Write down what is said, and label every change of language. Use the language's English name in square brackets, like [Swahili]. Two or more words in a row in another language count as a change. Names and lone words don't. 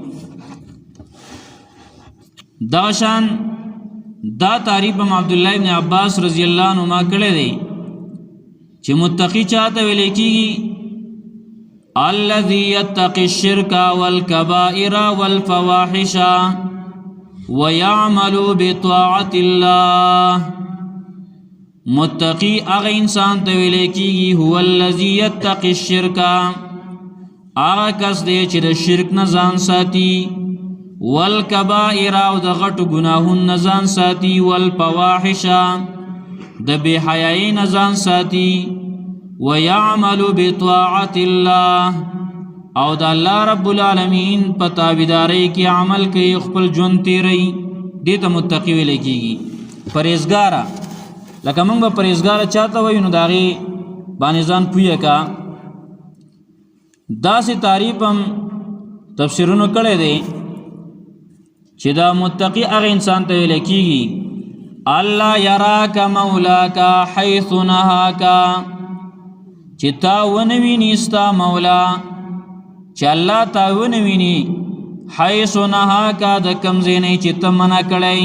[Pashto] دا شان دا تعریف عبد الله ابن عباس [Arabic] رضی الله عنهما [Pashto] کړی دی چې متقی چاته ویل کیږي [Arabic] الذي يتقي الشرك والكبائر والفواحش ويعمل بطاعة الله. [Pashto] متقی اغه انسان ته ویل کیږي [Arabic] هو الذي يتقي الشرك، [Pashto] اغه کس دی چې د شرک نه ځان ساتي، والکبائر او د غټو ګناهونو نه ځان ساتي، والفواحش د بے حیايي نه ځان ساتي، [Arabic] ويعمل بطاعة الله [Pashto] او د الله [Arabic] رب العالمین [Pashto] په تابعداري کې عمل کوي، خپل ژوند تیری، دې ته متقی ویل کیږي. پرهیزګار لکه موږ به پرهیزګاره چاته وایو نو د هغې باندې ځان پویه کا. داسې تعریف هم تفسیرونو کړی دی چې دا متقی هغه انسان ته ویل کېږي [Arabic] الله یراک مولاک حیث نهاک، [Pashto] چې تا ونه ویني ستا مولا، چې الله تا ونه ویني [Arabic] حیث نهاک [Pashto] د کوم ځای نه چې ته منع کړی.